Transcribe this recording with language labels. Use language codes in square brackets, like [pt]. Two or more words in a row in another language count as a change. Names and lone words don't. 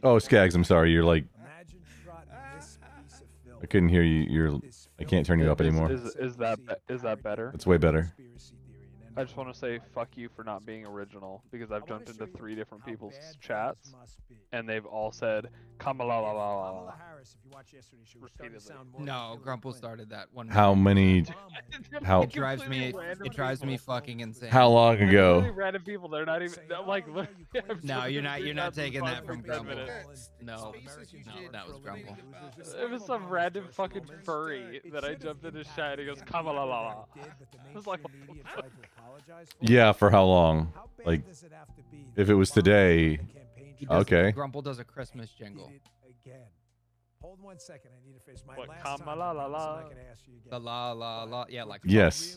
[en] Oh, Skags, I'm sorry. You're like, I couldn't hear you. I can't turn you up anymore. Is that better? It's way better. I just want to say fuck you for not being original, because I've jumped into 3 different people's chats, and they've all said Kamala la la la la repeatedly. No, Grumple started that one. How many? How? It drives me fucking insane. How long ago? Really random people. They're not even like. No, you're not taking that from Grumple. No, that was Grumple. It was some random fucking furry that I jumped in his chat and he goes Kamala la la. I was like, Yeah, for how long? Like, if it was today. Okay. Grumple does a Christmas jingle. Hold 1 second. I need to finish my What, last Kamala time. la la la? I can ask you again. La la la la. Yeah, like. Yes.